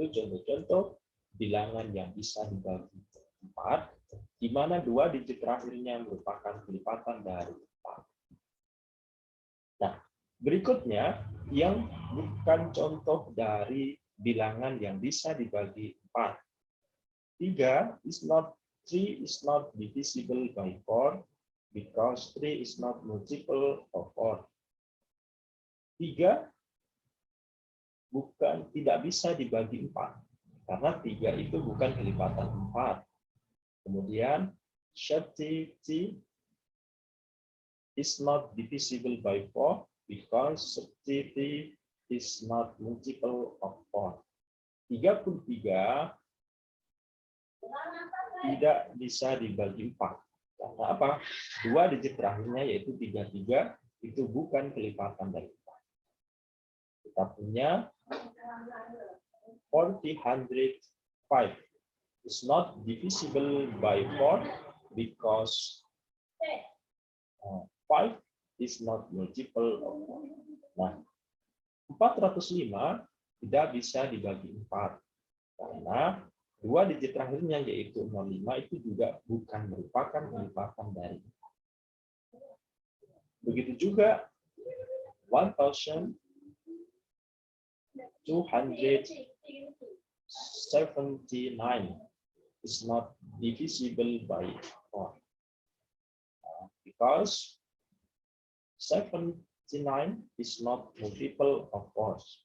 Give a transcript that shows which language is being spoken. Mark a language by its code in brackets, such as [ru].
[id] Itu contoh-contoh bilangan yang bisa dibagi 4 di mana 2 digit terakhirnya merupakan kelipatan dari 4. Nah, berikutnya yang bukan contoh dari bilangan yang bisa dibagi 4. [en] 3 is not divisible by 4 because 3 is not multiple of 4. [id] 3 tidak bisa dibagi 4 karena 3 itu bukan kelipatan 4. Kemudian [en] 30 is not divisible by 4 because 30 is not multiple of 4. [id] 33 tidak bisa dibagi 4. Karena apa? 2 digit terakhirnya yaitu 33 itu bukan kelipatan dari 4. Kita punya [en] 405 is not divisible by 4 because 5 is not multiple of 4. [id] Nah, 405 tidak bisa dibagi 4 karena 2 digit terakhirnya yaitu 05 itu juga bukan merupakan kelipatan dari 4. Begitu juga [en] 1279 is not divisible by 4 because 79 is not multiple of 4.